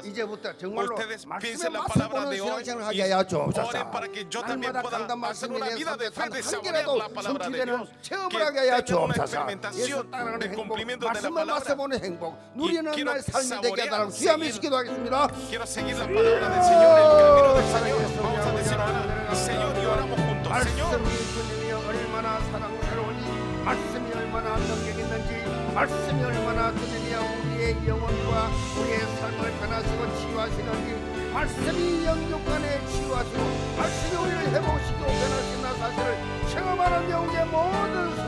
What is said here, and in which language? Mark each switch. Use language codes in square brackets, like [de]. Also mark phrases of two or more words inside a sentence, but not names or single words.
[es] Ustedes piensen la palabra de hoy y oren para que yo también pueda hacer una vida de fe, de saborear la palabra de Dios, que tenga una experimentación de cumplimiento de la palabra. quiero saborear, quiero seguir la palabra del Señor, el camino del Señor. Vamos a decir ahora, Señor, y oramos juntos. Señor, [ko] 말씀이 얼마나 능력 있는지, 말씀이 얼마나 그들이야 우리의 영혼과 우리의 삶을 변화시고 치유하시는지, 말씀이 영육간에 치유하시고 말씀이 우리를 회복시키고 변화시키는 사실을 체험하는 영의 모든